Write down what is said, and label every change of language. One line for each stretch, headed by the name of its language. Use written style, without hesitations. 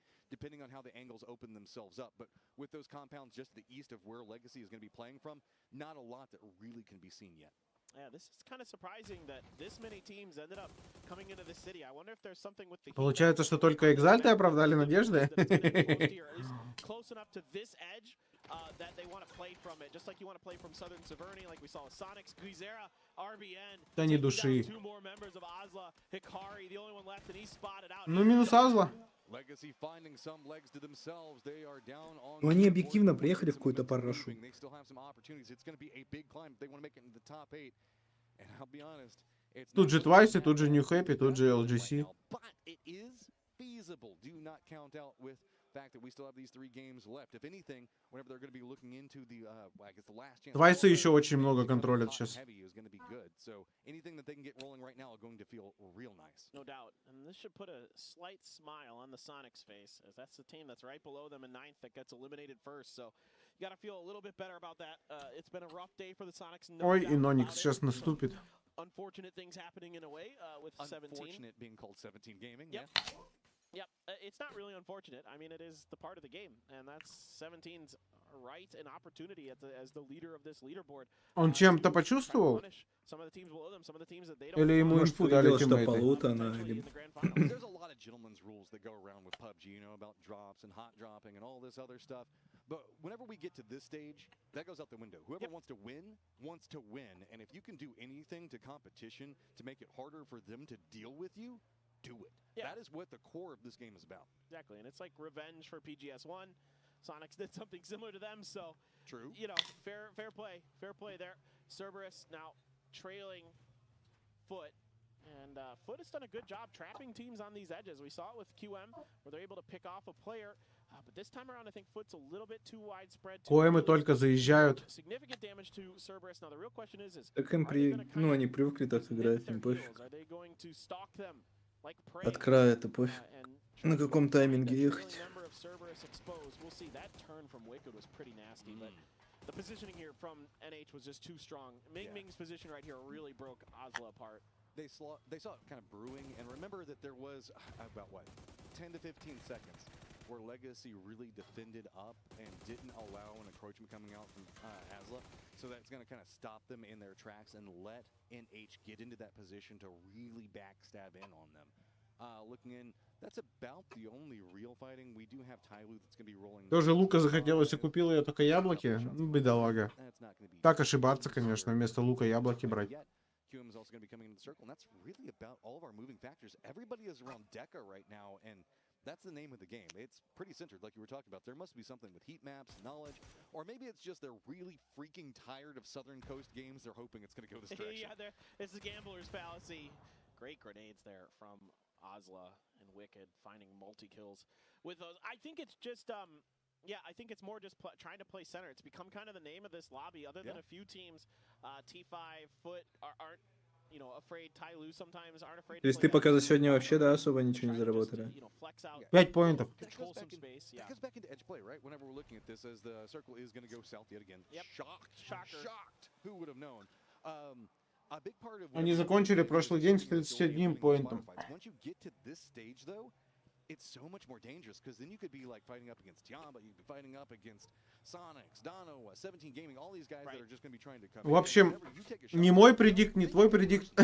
English: Depending on how the angles open themselves up, but with those compounds just to the east of where Legacy is going to be playing from, not a lot that really can be seen yet. Yeah, this is kind of surprising that this many teams ended up coming into the city. I wonder if there's something with the
Russian: Получается, что только Экзальты оправдали надежды.
English: Close enough to this edge that they want to play from it, just like you want to play from Southern Severny, like we saw with Sonics, Guizera, RBN.
Russian: Да не души.
English: Two more members of Ozla, Hikari, the only one left, and he's spotted out.
Russian: Ну, минус Азла.
English: Legacy finding some legs to themselves. They are down on.
Russian: Ну, они объективно приехали в какую-то парашу.
English: They still have some opportunities. It's going to be a big climb if they want to make it into the top 8. And I'll be honest, it's
Russian: Тут же Твайсы, тут же New Happy, тут же LGC.
English: but it is feasible. Do not count out with fact that we still have these 3 games left. If anything, whenever they're going to be looking into the, I guess the last chance.
Russian: Твайсы еще очень много контролят сейчас.
English: So anything that they can get rolling right now are going to feel real nice. No doubt. And this should put a slight smile on the Sonics face, as that's the team that's right below them in 9th that gets eliminated first. So you got to feel a little bit better about that. It's been a rough day for the Sonics.
Russian: Ой, и Ноникс сейчас наступит.
English: Unfortunate things happening in a way with 17. Unfortunate being called 17 gaming. Yep. Yep. It's not really unfortunate. I mean, it is the part of the game, and that's 17's right and opportunity as the leader of this leaderboard.
Russian: Он чем-то почувствовал?
English: Some of the teams below them, some of the teams that they don't.
Russian: Или ему инфу дали тиммейты?
English: There's a lot of gentlemen's rules that go around with PUBG, you know, about drops and hot dropping and all this other stuff. But whenever we get to this stage, that goes out the window. Whoever wants to win, wants to win. And if you can do anything to competition to make it harder for them to deal with you, do it. Yeah. That is what the core of this game is about. Exactly, and it's like revenge for PGS1. Sonics did something similar to them, so true. You know, fair play there. Cerberus now trailing Foot, and Foot has done a good job trapping teams on these edges. We saw it with QM, where they're able to pick off a player, but this time around, I think Foot's a little bit too widespread.
Russian: Коэмы только заезжают.
English: Significant damage to Cerberus. Now the real question is
Russian: так им ну они привыкли так играть, им пофиг.
English: Are they going to stalk them like prey?
Russian: От края это пофиг. На каком тайминге ехать?
English: We'll see. That turn from Wicked was pretty nasty, but the positioning here from NH was just too strong. Ming's position right here really broke Oslo apart. They saw it kind of brewing, and remember that there was about 10 to 15 seconds where Legacy really defended up and didn't allow an encroachment coming out from Asla. So that's going to kind of stop them in their tracks and let NH get into that position to really backstab in on them. Looking in, that's about the only real fighting. We do have Tyloo that's going to be rolling.
Russian: Тоже Лука захотелось и купила я только яблоки. Ну, бедолага. Так ошибаться, конечно, вместо лука яблоки брать.
English: QM is also going to be coming into the circle, and that's really about all of our moving factors. Everybody is around Deca right now, and that's the name of the game. It's pretty centered, like you were talking about. There must be something with heat maps, knowledge, or maybe it's just they're really freaking tired of Southern Coast games. They're hoping it's going to go this direction. Yeah, it's the gambler's fallacy. Great grenades there from Osla and Wicked, finding multi-kills with those. I think it's just, yeah, I think it's more just trying to play center. It's become kind of the name of this lobby, other than a few teams. T5, Foot aren't, you know, afraid. Tyloo sometimes aren't afraid.
Russian: То есть ты пока за сегодня вообще, да, особо ничего не заработали? 5 поинтов.
English: That goes back into edge play, right? Whenever we're looking at this, as the circle is going to go south yet again. Yep. Shocked. Who would have known? A big part of
Russian: Они закончили прошлый день с 31 поинтом.
English: Once you get to this stage, though, it's so much more dangerous, because then you could be like fighting up against Yamba, you could be fighting up against Sonics, Dono, 17 Gaming, all these guys that are just going to be trying to come.
Russian: В общем, не мой предикт, не твой предикт.